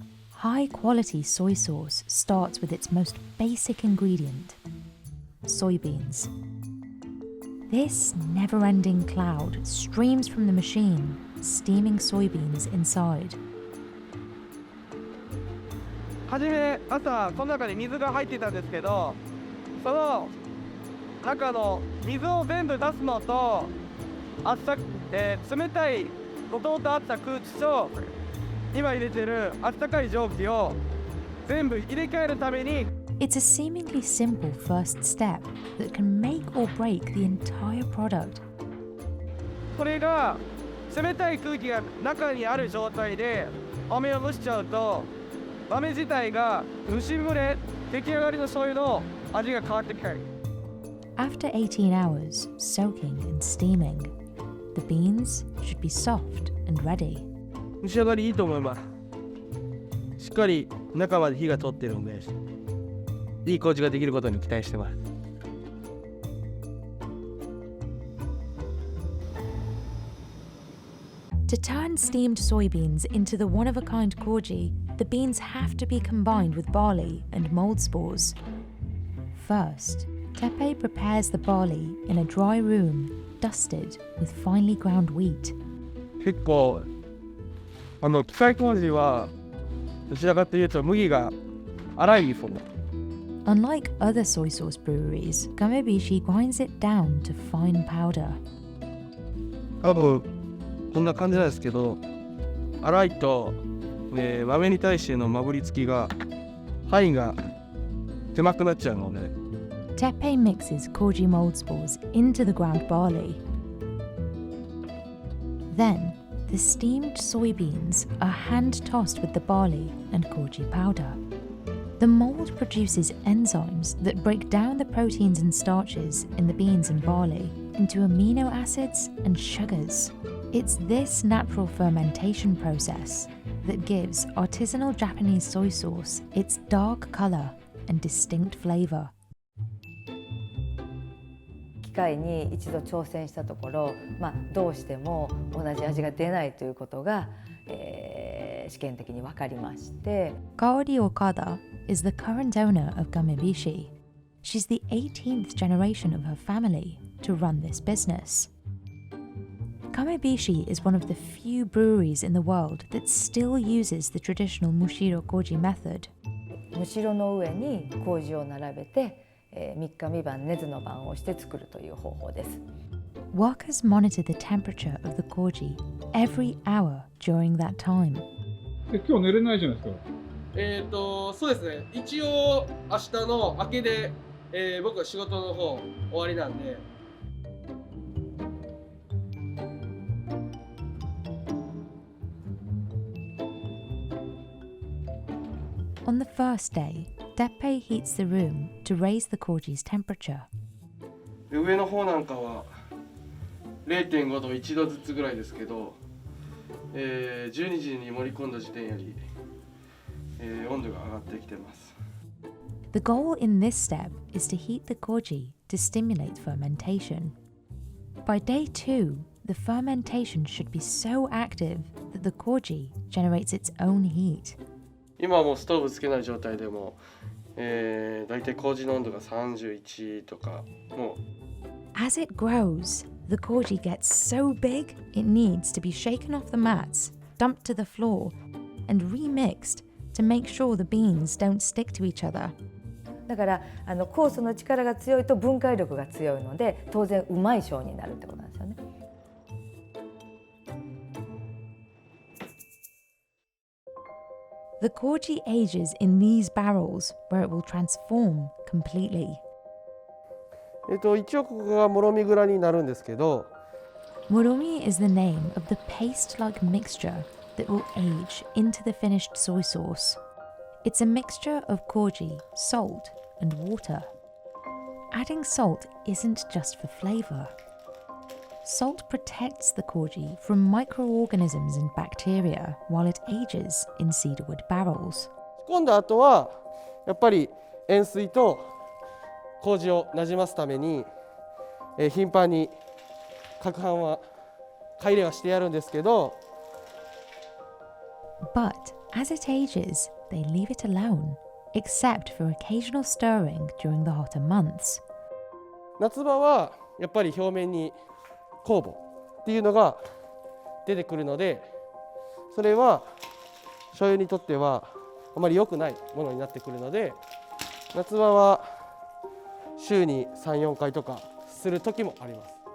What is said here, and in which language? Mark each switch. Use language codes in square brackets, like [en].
[en] High quality soy sauce starts with its most basic ingredient, soybeans. This never-ending cloud streams from the machine, steaming soybeans inside. [ja] はじめ朝この中に水が入ってたんですけど、その中の水を全部出すのと冷たいもともとあった空気と今入れてるあったかい蒸気を全部入れ替えるために。 [en] It's a seemingly simple first step that can make or break the entire product. [ja] これが冷たい空気が中にある状態で飴を蒸しちゃうと豆自体が蒸し蒸れ出来上がりの醤油の味が変わってくる。 [en] After 18 hours soaking and steaming, the beans should be soft and ready. [ja] 蒸し上がりいいと思います。しっかり中まで火が通ってるので、いい麹ができることに期待してます。 [en] To turn steamed soybeans into the one-of-a-kind koji, the beans have to be combined with barley and mold spores. First, Tepe prepares the barley in a dry room, dusted with finely ground wheat. [ja] 結構機械麹はどちらかというと麦が粗いですね。 [en] Unlike other soy sauce breweries, Gamebishi grinds it down to fine powder. [ja] 多分こんな感じなんですけど、粗いと、豆に対してのまぶりつきが範囲が狭くなっちゃうので。 [en] Tepe mixes koji mold spores into the ground barley. Then, the steamed soybeans are hand-tossed with the barley and koji powder. The mold produces enzymes that break down the proteins and starches in the beans and barley into amino acids and sugars. It's this natural fermentation process that gives artisanal Japanese soy sauce its dark color and distinct flavor. [ja] 機械に一度挑戦したところ、どうしても同じ味が出ないということが、試験的に分かりまして。 [en] Kaori Okada is the current owner of Gamebishi. She's the 18th generation of her family to run this business. Gamebishi is one of the few breweries in the world that still uses the traditional mushiro koji method. [ja] むしろの上に麹を並べて、3日3晩熱の番をして作るという方法です。 [en] Workers monitor the temperature of the koji every hour during that time. [ja] 今日寝れないじゃないですか。そうですね。一応明日の明けで、僕は仕事の方終わりなんで。 [en] On the first day, Tepe heats the room to raise the koji's temperature. [ja] で上の方なんかは 0.5 度1度ずつぐらいですけど、12時に盛り込んだ時点より、温度が上がってきてます。 [en] The goal in this step is to heat the koji to stimulate fermentation. By day 2, the fermentation should be so active that the koji generates its own heat. [ja] 今はもうストーブつけない状態でも、だいたい麹の温度が31とかもう。 [en] As it grows, the koji gets so big it needs to be shaken off the mats, dumped to the floor, and remixed to make sure the beans don't stick to each other. [ja] だから酵素の力が強いと分解力が強いので当然うまい醤になるってことなんですよね。 [en] The koji ages in these barrels where it will transform completely. [ja] 一応ここがもろみ蔵になるんですけど、 [en] Moromi is the name of the paste-like mixture that will age into the finished soy sauce. It's a mixture of koji, salt, and water. Adding salt isn't just for flavor. Salt protects the koji from microorganisms and bacteria while it ages in cedarwood barrels. [ja] 仕込んだ後はやっぱり塩水と麹をなじますために、頻繁に攪拌は買い入れはしてやるんですけど、 [en] But as it ages, they leave it alone, except for occasional stirring during the hotter months. [ja] 夏場はやっぱり表面に酵母っていうのが出てくるので、それは醤油にとってはあまり良くないものになってくるので、夏場は週に 3,4 回とかする時もあります。